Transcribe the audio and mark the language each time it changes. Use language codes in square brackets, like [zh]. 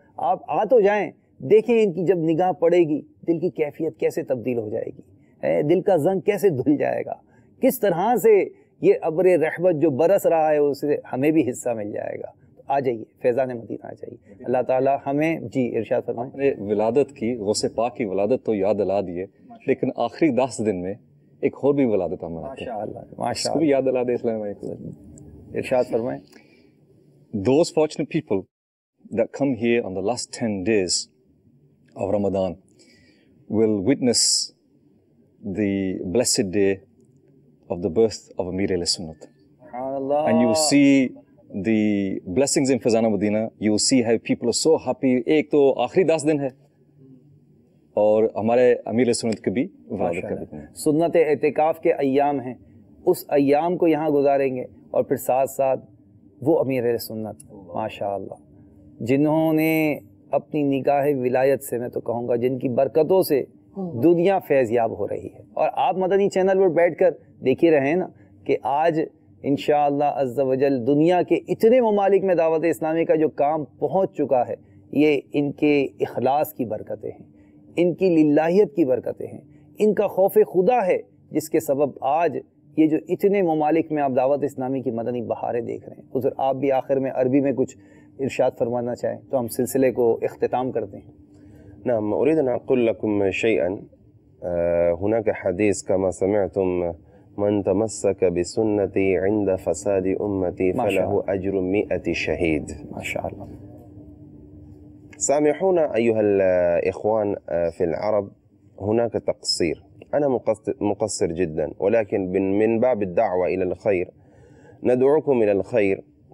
[ur] آپ آ تو جائیں, دیکھیں ان کی جب نگاہ پڑے گی دل کی کیفیت کیسے تبدیل ہو جائے گی, دل کا زنگ کیسے دھل جائے گا, کس طرح سے یہ ابر رحمت جو برس رہا ہے اسے ہمیں بھی حصہ مل جائے گا. آ جائیے, فیضان مدینہ آ جائیے. اللہ تعالیٰ ہمیں جی ارشاد فرمائیں. ولادت کی, غوث پاک کی ولادت تو یاد دلا دیے, لیکن آخری 10 دن میں ایک اور بھی ولادت ہم مناتے ہیں, اس کو بھی یاد دلا دے اسلام علیکم. ارشاد فرمائیں. [en] Those fortunate people that come here on the last 10 days of Ramadan will witness the blessed day of the birth of Amir al-Sunnat. And you will see the blessings in Fazana Medina. You will see how people are so happy. [ur] ایک تو آخری 10 دن ہے اور ہمارے امیر سنت کے بھی ولادت کا دن ہے. سنت اعتکاف کے ایام ہیں, اس ایام کو یہاں گزاریں گے, اور پھر ساتھ ساتھ وہ امیر سنت ماشاءاللہ جنہوں نے اپنی نگاہ ولایت سے, میں تو کہوں گا جن کی برکتوں سے دنیا فیض یاب ہو رہی ہے. اور آپ مدنی چینل پر بیٹھ کر دیکھے رہے نا کہ آج انشاءاللہ عز و جل دنیا کے اتنے ممالک میں دعوت اسلامی کا جو کام پہنچ چکا ہے, یہ ان کے اخلاص کی برکتیں ہیں, ان کی للہیت کی برکتیں ہیں, ان کا خوف خدا ہے, جس کے سبب آج یہ جو اتنے ممالک میں آپ دعوت اسلامی کی مدنی بہاریں دیکھ رہے ہیں. حضور آپ بھی آخر میں عربی میں کچھ ارشاد فرمانا چاہیں تو ہم سلسلے کو اختتام کرتے ہیں. [ar] نعم أريد أن أقول لكم شيئا. هناك حديث كما سمعتم: من تمسك بسنتي عند فساد أمتي فله أجر 100 شهيد. ما شاء الله. سامحونا أيها الإخوان في العرب, هناك تقصير, أنا مقصر جدا, ولكن من باب الدعوة إلى الخير ندعوكم إلى الخير.